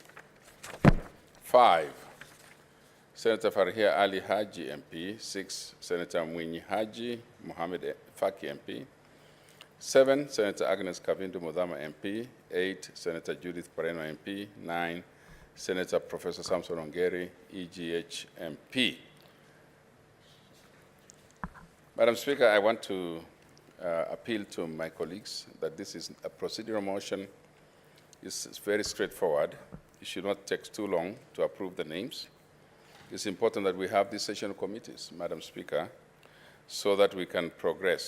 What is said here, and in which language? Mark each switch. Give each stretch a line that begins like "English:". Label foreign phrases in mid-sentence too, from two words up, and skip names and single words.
English: 5, Senator Farhia Ali Haji, MP. 6, Senator Mwinyi Haji Mohamed Faki, MP. 7, Senator Agnes Kavindu Mudhama, MP. 8, Senator Judith Pareno, MP. 9, Senator Professor Samson Ongeri, EGH, MP. Madam Speaker, I want to appeal to my colleagues that this is a procedural motion. It's very straightforward. It should not take too long to approve the names. It's important that we have these sessional committees, Madam Speaker, so that we can progress.